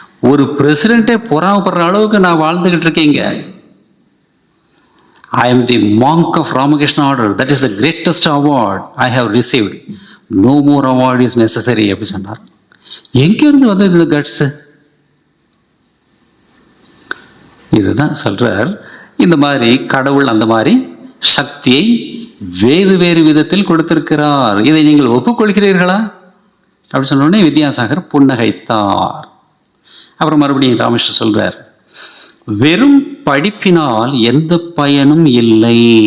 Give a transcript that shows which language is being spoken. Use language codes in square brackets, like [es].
[ta] ஒரு பிரசிடென்ட்டே பொறாமப்படுற அளவுக்கு நான் வாழ்ந்துகிட்டு இருக்கீங்க. [en] I am the monk of Ramakrishna order. That is the greatest award I have received. No more award is necessary [ta] அப்படி சொன்னார். எங்கிருந்து வந்து இந்த கட்ஸ்? இதுதான் சொல்றார், இந்த மாதிரி கடவுள் அந்த மாதிரி சக்தியை வேறு விதத்தில் கொடுத்திருக்கிறார். இதை நீங்கள் ஒப்புக்கொள்கிறீர்களா அப்படி சொன்ன உடனே வித்யாசாகர் புன்னகைத்தார். அப்புறம் மறுபடியும் ராமகிருஷ்ணன் சொல்றார், வெறும் படிப்பினால் எந்த பயனும் இல்லை.